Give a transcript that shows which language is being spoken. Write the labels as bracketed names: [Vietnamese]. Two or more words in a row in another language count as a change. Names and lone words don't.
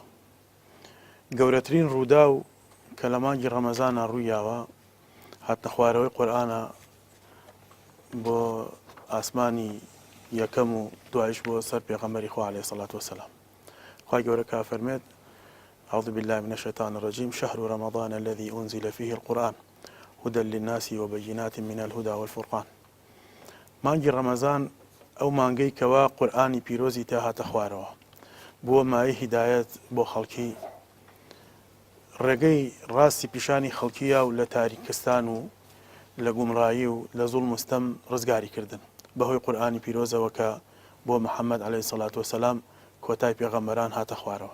[Central Kurdish] گەورەترین ڕوودا و کە لە مانگی ڕەمەزانە ڕوویاوە هاتنە خوارەوەی قورئانە بۆ ئاسمانی یەکەم و دوایش بۆ سەر پێغەمبەری خوا [Arabic] عەلەیهی سەڵات وەسەلام. [Central Kurdish] خی گەورە کا فەرمێت: [Arabic] أعوذ بالله من الشيطان الرجيم شهر رمضان الذي أنزل فيه القرآن هدى للناس وبينات من الهدى والفرقان. [Central Kurdish] مانگی ڕەمەزان ئەو مانگەی کەوا قورئانی پیرۆزی تا هاتە خوارەوە بۆ مای هیدایەت بۆ خەڵکی، ڕێگەی ڕاستی پیشانی خەڵکیە و لە تاریکستان و لە گومڕایی و لە زوڵم و ستەم ڕزگاری کردن بەهۆی قورئانی پیرۆزەوە کە بۆ محەممەد [Arabic] عەلەیهی سەڵات وەسەلام [Central Kurdish] کۆتای پێغەمبەران هاتە خوارەوە.